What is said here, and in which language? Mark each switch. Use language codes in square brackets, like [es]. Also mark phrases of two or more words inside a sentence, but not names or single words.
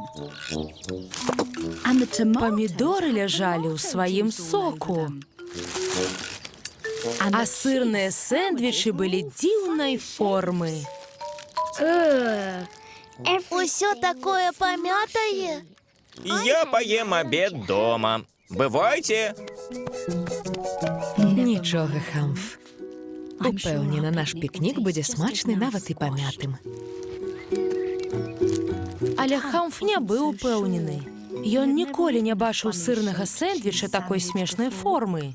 [be] Памідоры ляжалі ў сваім соку. А сырныя сэндвічы былі дзіўнай формы. Усё такое памятае. [ru] Я поем обед дома. [be] Бывайте. Нічога, Хамф. Упэўнена, наш пікнік будзе смачны нават і памятым. Але Хамф не быў упэўнены. Ён ніколі не бачыў сырнага сэндвіча такой смешнай формы.